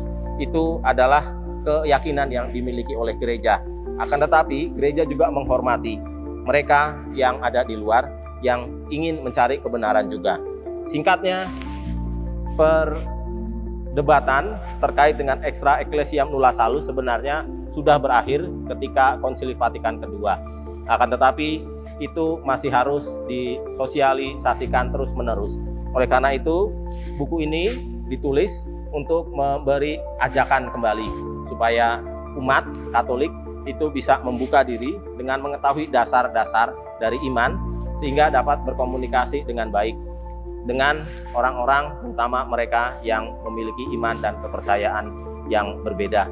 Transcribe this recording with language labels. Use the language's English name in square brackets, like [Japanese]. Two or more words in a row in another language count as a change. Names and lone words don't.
[Indonesian] Itu adalah keyakinan yang dimiliki oleh gereja. Akan tetapi gereja juga menghormati mereka yang ada di luar yang ingin mencari kebenaran juga. Singkatnya, perdebatan terkait dengan [Latin] extra ecclesiam nulla salus [Indonesian] sebenarnya sudah berakhir ketika Konsili Vatikan II. Akan tetapi itu masih harus disosialisasikan terus-menerus. Oleh karena itu, buku ini ditulis untuk memberi ajakan kembali supaya umat Katolik itu bisa membuka diri dengan mengetahui dasar-dasar dari iman, sehingga dapat berkomunikasi dengan baik dengan orang-orang, terutama mereka yang memiliki iman dan kepercayaan yang berbeda.